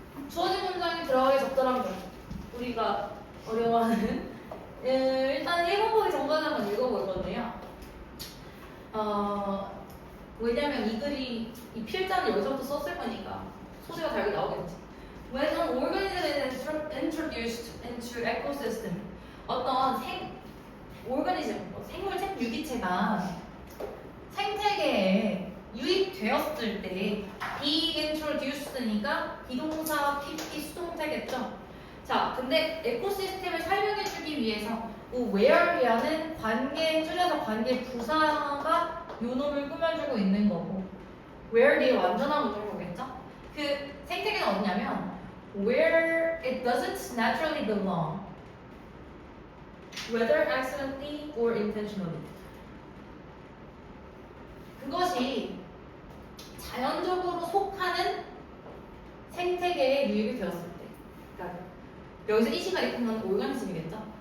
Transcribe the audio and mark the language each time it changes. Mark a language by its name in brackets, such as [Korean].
[Korean] 주어진 문장이 들어가기 적절한 것. 우리가 어려워하는. 일단 1번 보기 전까지 한번 읽어볼 건데요. 왜냐면 이 글이, 이 필자는 여기서부터 썼을 거니까 소재가 다르게 나오겠지. [English] When an organism is introduced into ecosystem, [Korean] 어떤 생물체, 유기체가 생태계에 유입되었을 때 be introduced니까 비동사, PP, 수동태겠죠. 자, 근데 에코시스템을 설명해주기 위해서 where이라는 관계 줄여서 관계 부사가 요놈을 꾸며주고 있는 거고 where 뒤에 완전한 문장을 보겠죠? 그 생태계는 어디냐면 [English] where it doesn't naturally belong, whether accidentally or intentionally. [Korean] 그것이 자연적으로 속하는 생태계에 유입이 되었을 때, 그러니까 여기서 이 시간에 보면 오르가니즘이겠죠?